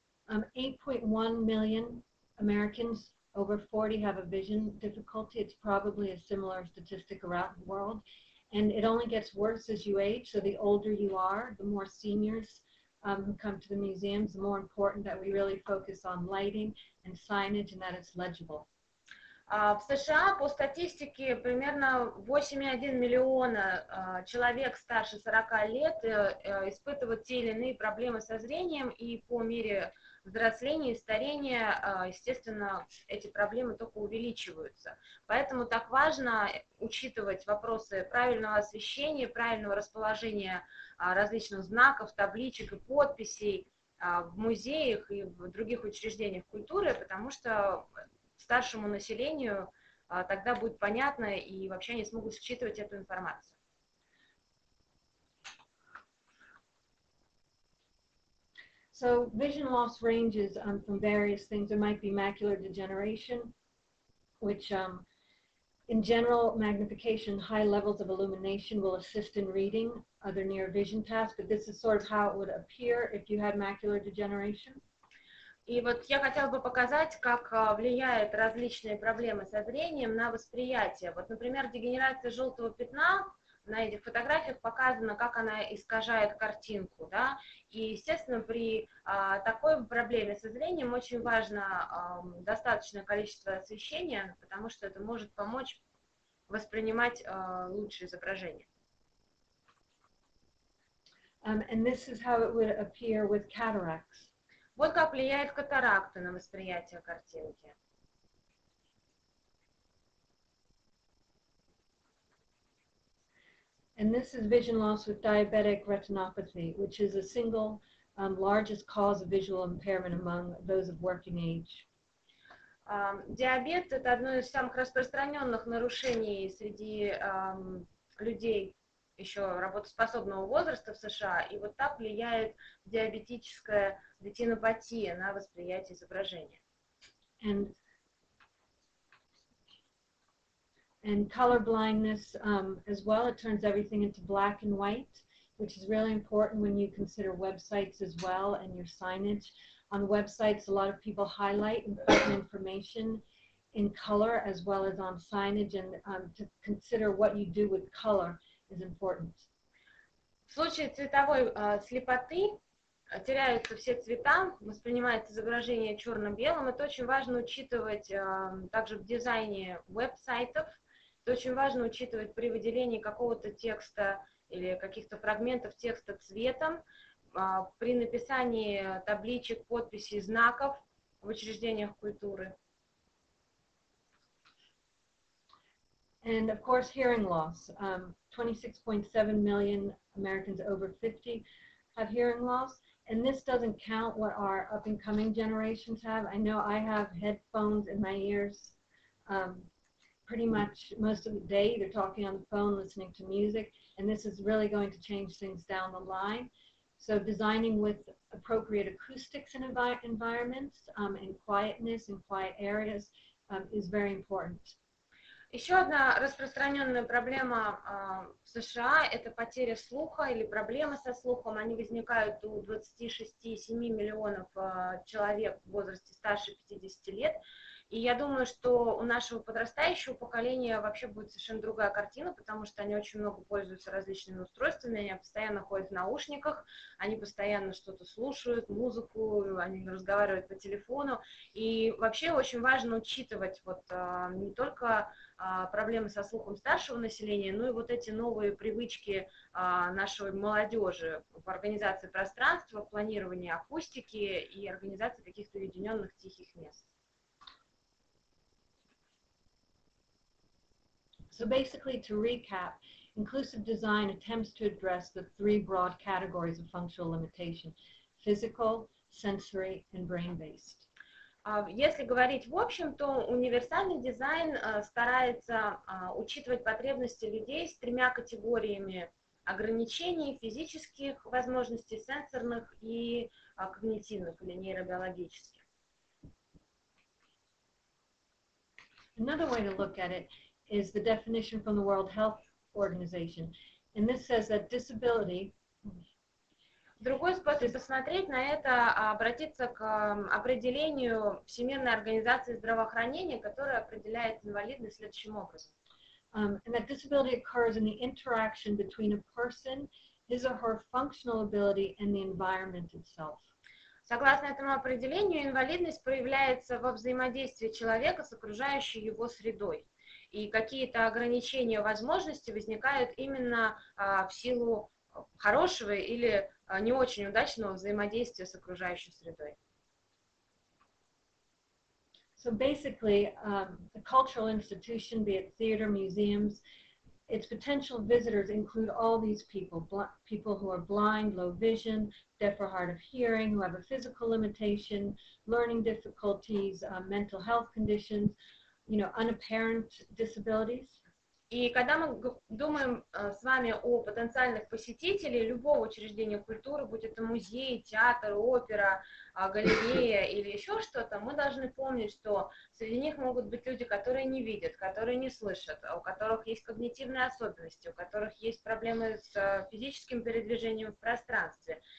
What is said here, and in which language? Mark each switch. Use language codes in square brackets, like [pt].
[en] 8.1 million Americans over 40 have a vision difficulty. It's probably a similar statistic around the world. And it only gets worse as you age. So the older you are, the more seniors who come to the museums, the more important that we really focus on lighting and signage and that it's legible. [ru] В США по статистике примерно 8,1 миллиона человек старше 40 лет испытывают те или иные проблемы со зрением, и по мере взросления и старения, естественно, эти проблемы только увеличиваются. Поэтому так важно учитывать вопросы правильного освещения, правильного расположения различных знаков, табличек и подписей в музеях и в других учреждениях культуры, потому что старшему населению тогда будет понятно, и вообще они смогут считывать эту информацию. [en] So vision loss ranges from various things. There might be macular degeneration, which in general, magnification, high levels of illumination will assist in reading other near vision tasks, but this is sort of how it would appear if you had macular degeneration. [ru] И вот я хотела бы показать, как влияют различные проблемы со зрением на восприятие. Вот, например, дегенерация желтого пятна, на этих фотографиях показано, как она искажает картинку, да, и, естественно, при такой проблеме со зрением очень важно достаточное количество освещения, потому что это может помочь воспринимать лучшее изображение. [en] And this is how it would appear with cataracts. [ru] Вот как влияет катаракта на восприятие картинки. [en] And this is vision loss with diabetic retinopathy, which is a single largest cause of visual impairment among those of working age. [ru] Диабет – это одно из самых распространенных нарушений среди людей еще работоспособного возраста в США, и вот так влияет диабетическая ретинопатия на восприятие изображения. [en] And color blindness as well, it turns everything into black and white, which is really important when you consider websites as well and your signage. On websites, a lot of people highlight important information in color as well as on signage, and to consider what you do with color is important. [ru] В случае цветовой слепоты теряются все цвета, воспринимается изображение черно-белым. Это очень важно учитывать также в дизайне веб-сайтов. Это очень важно учитывать при выделении какого-то текста или каких-то фрагментов текста цветом, при написании табличек, подписей, знаков в учреждениях культуры. [en] And of course, hearing loss. 26.7 million Americans over 50 have hearing loss. And this doesn't count what our up-and-coming generations have. I know I have headphones in my ears pretty much most of the day, either talking on the phone, listening to music, and this is really going to change things down the line. So designing with appropriate acoustics in environments and quietness in quiet areas is very important. [ru] Еще одна распространенная проблема в США – это потеря слуха или проблемы со слухом. Они возникают у 26,7 миллионов человек в возрасте старше 50 лет. И я думаю, что у нашего подрастающего поколения вообще будет совершенно другая картина, потому что они очень много пользуются различными устройствами, они постоянно ходят в наушниках, они постоянно что-то слушают, музыку, они разговаривают по телефону. И вообще очень важно учитывать вот не только проблемы со слухом старшего населения, но и вот эти новые привычки нашей молодежи в организации пространства, в планировании акустики и организации каких-то уединенных тихих мест. [en] So basically, to recap, inclusive design attempts to address the three broad categories of functional limitation: physical, sensory, and brain-based. [ru] Если говорить в общем, то универсальный дизайн старается учитывать потребности людей с тремя категориями ограничений: физических возможностей, сенсорных и когнитивных или нейробиологических. [en] Another way to look at it is the definition from the World Health Organization, and this says that disability. [ru] Другой способ посмотреть на это — обратиться к определению Всемирной организации здравоохранения, которая определяет инвалидность следующим образом. [en] And that disability occurs in the interaction between a person, his or her functional ability, and the environment itself. [ru] Согласно этому определению, инвалидность проявляется во взаимодействии человека с окружающей его средой. И какие-то ограничения возможностей возникают именно в силу хорошего или не очень удачного взаимодействия с окружающей средой. [en] So basically, a cultural institution, be it theater, museums, its potential visitors include all these people: people who are blind, low vision, deaf or hard of hearing, who have a physical limitation, learning difficulties, mental health conditions, unapparent disabilities. [ru] И когда мы думаем с вами о потенциальных посетителях любого учреждения культуры, будь это музей, театр, опера, галерея или еще что-то, мы должны помнить, что среди них могут быть люди, которые не видят, которые не слышат, у которых есть когнитивные особенности, у которых есть проблемы с физическим передвижением в пространстве.